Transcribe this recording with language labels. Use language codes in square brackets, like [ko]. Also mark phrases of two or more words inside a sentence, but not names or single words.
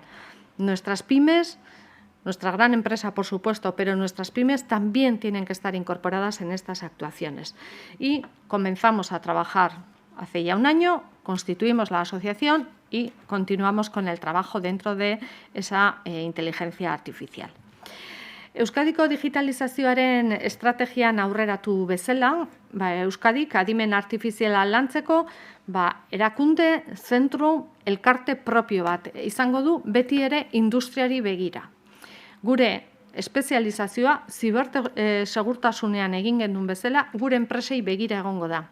[es] Nuestras pymes, nuestra gran empresa, por supuesto, pero nuestras pymes también tienen que estar incorporadas en estas actuaciones. Y comenzamos a trabajar hace ya un año, constituimos la asociación y continuamos con el trabajo dentro de esa inteligencia artificial. [eu] Euskadiko digitalizazioaren estrategian aurreratu bezala, Euskadik adimen artifiziala lantzeko, erakunde, zentru, elkarte propio bat izango du beti ere industriari begira. Gure espezializazioa zibersegurtasunean egin genuen bezala, gure enpresei begira egongo da.